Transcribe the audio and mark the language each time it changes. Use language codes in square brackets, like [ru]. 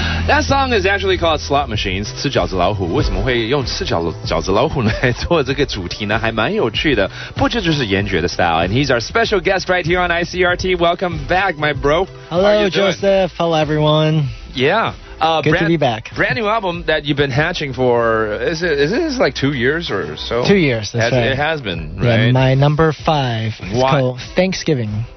[en] That song is actually called Slot Machines. [zh] 吃饺子老虎为什么会用吃饺子老虎来做这个主题呢？还蛮有趣的，不这就是严爵的 style. [en] And he's our special guest right here on ICRT. Welcome back, my bro. Hello, Joseph. Hello, everyone. Yeah. Good to be back. Brand new album that you've been hatching for, is it like 2 years or so? 2 years, that's right. It has been, right? Yeah, my number 5 is called Thanksgiving.